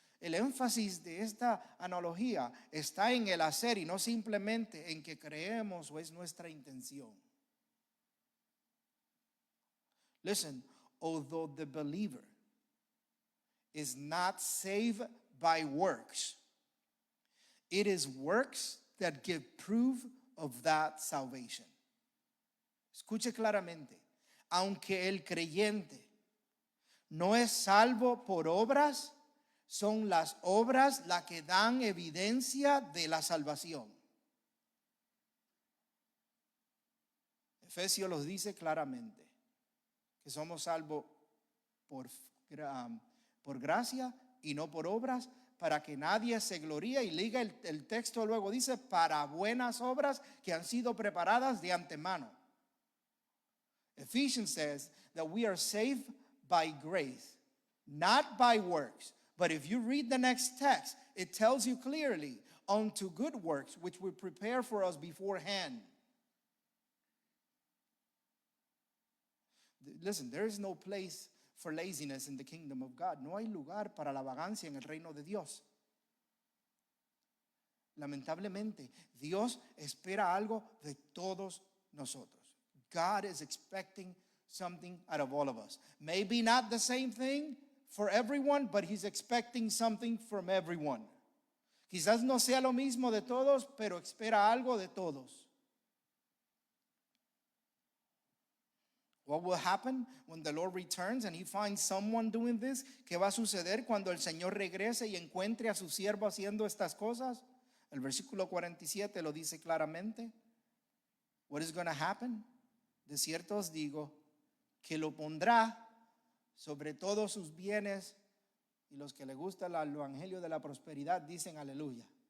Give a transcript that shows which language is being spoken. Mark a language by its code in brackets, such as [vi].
[es] El énfasis de esta analogía está en el hacer y no simplemente en que creemos o es nuestra intención. [en] Listen, although the believer is not saved by works, it is works that give proof of that salvation. [es] Escuche claramente, aunque el creyente no es salvo por obras, son las obras las que dan evidencia de la salvación. Efesios los dice claramente, que somos salvos por gracia y no por obras, para que nadie se gloríe. Y liga el texto luego dice, para buenas obras que han sido preparadas de antemano. [en] Ephesians says that we are saved by grace, not by works. But if you read the next text, it tells you clearly, unto good works, which we prepare for us beforehand. Listen, there is no place for laziness in the kingdom of God. [es] No hay lugar para la vagancia en el reino de Dios. Lamentablemente, Dios espera algo de todos nosotros. [en] God is expecting something out of all of us. Maybe not the same thing for everyone, but He's expecting something from everyone. [es] Quizás no sea lo mismo de todos, pero espera algo de todos. [en] What will happen when the Lord returns and He finds someone doing this? [es] ¿Qué va a suceder cuando el Señor regrese y encuentre a su siervo haciendo estas cosas? El versículo 47 lo dice claramente. [en] What is going to happen? [es] De cierto os digo que lo pondrá sobre todos sus bienes, y los que le gusta el evangelio de la prosperidad dicen aleluya.